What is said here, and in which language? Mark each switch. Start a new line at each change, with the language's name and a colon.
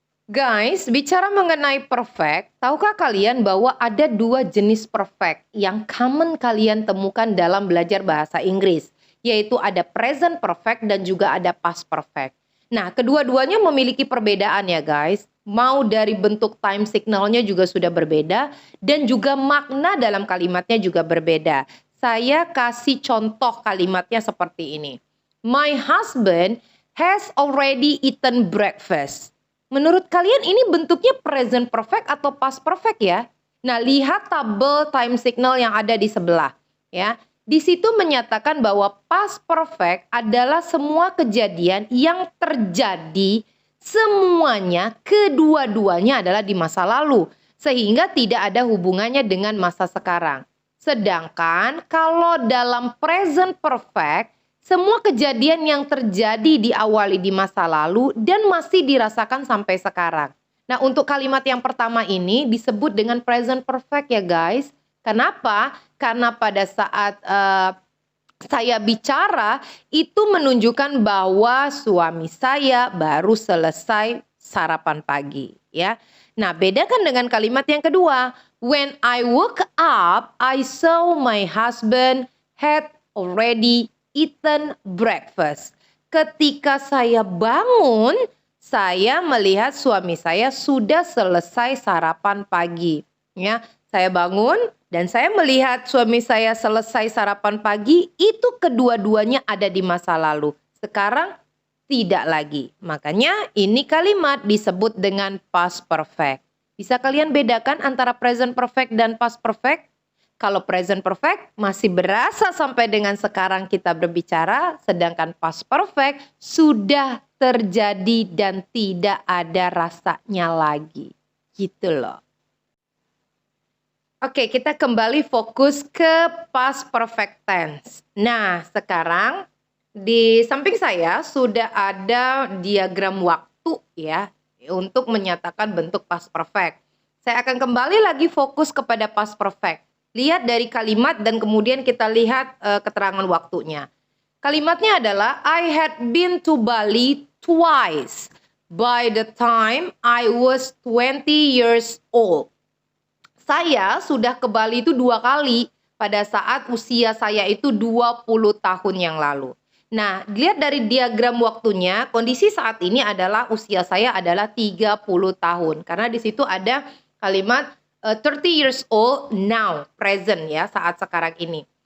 Indonesian: Guys, bicara mengenai perfect, tahukah kalian bahwa ada dua jenis perfect yang common kalian temukan dalam belajar bahasa Inggris, yaitu ada present perfect dan juga ada past perfect. Nah, kedua-duanya memiliki perbedaan ya guys. Mau dari bentuk time signalnya juga sudah berbeda dan juga makna dalam kalimatnya juga berbeda. Saya kasih contoh kalimatnya seperti ini.
English: My husband has already eaten breakfast.
Indonesian: Menurut kalian ini bentuknya present perfect atau past perfect ya? Nah, lihat tabel time signal yang ada di sebelah ya. Di situ menyatakan bahwa past perfect adalah semua kejadian yang terjadi semuanya kedua-duanya adalah di masa lalu sehingga tidak ada hubungannya dengan masa sekarang. Sedangkan kalau dalam present perfect semua kejadian yang terjadi diawali di masa lalu dan masih dirasakan sampai sekarang. Nah, untuk kalimat yang pertama ini disebut dengan present perfect ya guys. Kenapa? Karena pada saat saya bicara itu menunjukkan bahwa suami saya baru selesai sarapan pagi ya. Nah, bedakan dengan kalimat yang kedua.
English: When I woke up, I saw my husband had already eaten breakfast.
Indonesian: Ketika saya bangun, saya melihat suami saya sudah selesai sarapan pagi. Ya, saya bangun dan saya melihat suami saya selesai sarapan pagi, itu kedua-duanya ada di masa lalu. Sekarang tidak lagi. Makanya ini kalimat disebut dengan past perfect. Bisa kalian bedakan antara present perfect dan past perfect? Kalau present perfect masih berasa sampai dengan sekarang kita berbicara, sedangkan past perfect sudah terjadi dan tidak ada rasanya lagi. Gitu loh. Oke, kita kembali fokus ke past perfect tense. Nah, sekarang di samping saya sudah ada diagram waktu ya untuk menyatakan bentuk past perfect. Saya akan kembali lagi fokus kepada past perfect. Lihat dari kalimat dan kemudian kita lihat keterangan waktunya. Kalimatnya adalah
English: I had been to Bali twice by the time I was 20 years old.
Indonesian: Saya sudah ke Bali itu 2 kali pada saat usia saya itu 20 tahun yang lalu. Nah, dilihat dari diagram waktunya, kondisi saat ini adalah usia saya adalah 30 tahun. Karena di situ ada kalimat
English: 30 years old now,
Indonesian: present ya, saat sekarang ini.